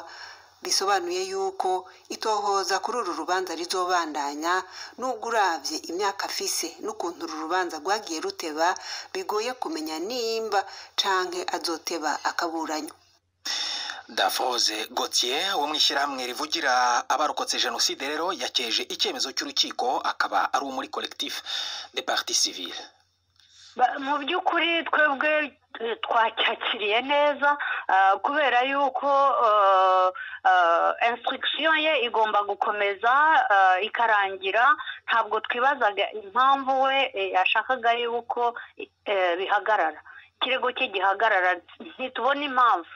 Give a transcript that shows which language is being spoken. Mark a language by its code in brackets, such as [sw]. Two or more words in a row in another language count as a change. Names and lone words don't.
[rn] Bisobanuye yuko itohoza kuri uru rubanza rizobandanya, nubwo uravye imyaka afise n'ukuntu uru rubanza rwagiye ruteba, bigoye kumenya nimba canke azoteba akaburanywa. Dafroze Gauthier wo mwishyirahamwe rivugira abarokotse jenoside rero yakeje icyemezo cy'urukiko, akaba ari muri [fr] collectif des parties civiles. [rw] Mu by'ukuri twebwe twacyakiriye neza kubera yuko instruction ye igomba gukomeza ikarangira. Ntabwo twibazaga impamvu we yashakaga yuko bihagarara, ikirego cye gihagarara, ntitubona impamvu.